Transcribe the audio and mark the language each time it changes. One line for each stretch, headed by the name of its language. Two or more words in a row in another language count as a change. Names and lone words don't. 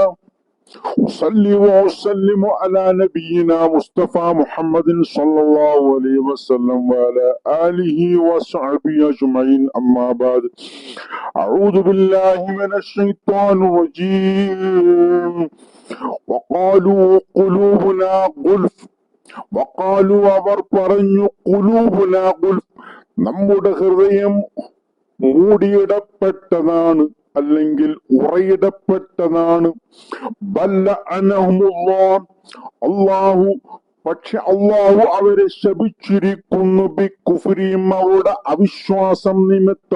Arabic: أصلي وأسلم على نبينا مصطفى محمد صلى الله عليه وسلم وعلى آله وصحبه أجمعين. أما بعد، أعوذ بالله من الشيطان الرجيم. وقالوا قلوبنا غلف. وقالوا
Malayalam: അവർ പറഞ്ഞു
Arabic: قلوبنا غلف,
Malayalam: നമ്മുടെ ഹൃദയം മൂടിയിടപ്പെട്ടതാണ്, അല്ലെങ്കിൽ ഉറയിടപ്പെട്ടതാണ്. അള്ളാഹു, പക്ഷെ അള്ളാഹു അവരെ ശപിച്ചിരിക്കുന്നു. ബികുഫ്രിഹിം, അവരുടെ അവിശ്വാസം നിമിത്തം.